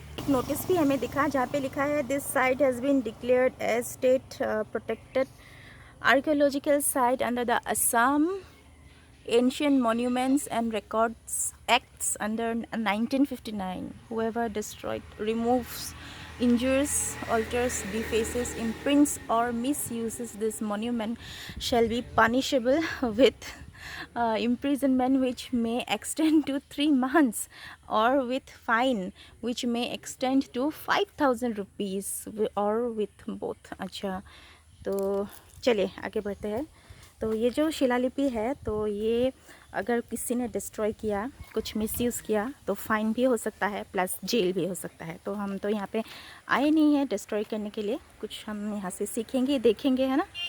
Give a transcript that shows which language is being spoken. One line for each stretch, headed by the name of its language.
English: notice
Hindi: भी हमें दिखा जहाँ पे लिखा है
English: This site has been declared as state protected archaeological site under the Assam Ancient Monuments and Records Acts under 1959. Whoever destroys, removes, injures, alters, defaces, imprints or misuses this monument shall be punishable with imprisonment which may extend to 3 months or with fine which may extend to 5,000 rupees or with both.
Hindi: अच्छा, तो चलिए आगे बढ़ते हैं। तो ये जो शिलालिपि है, तो ये अगर किसी ने डिस्ट्रॉय किया, कुछ मिसयूज़ किया, तो फ़ाइन भी हो सकता है प्लस जेल भी हो सकता है। तो हम तो यहाँ पे आए नहीं हैं डिस्ट्रॉय करने के लिए, कुछ हम यहाँ से सीखेंगे, देखेंगे, है ना।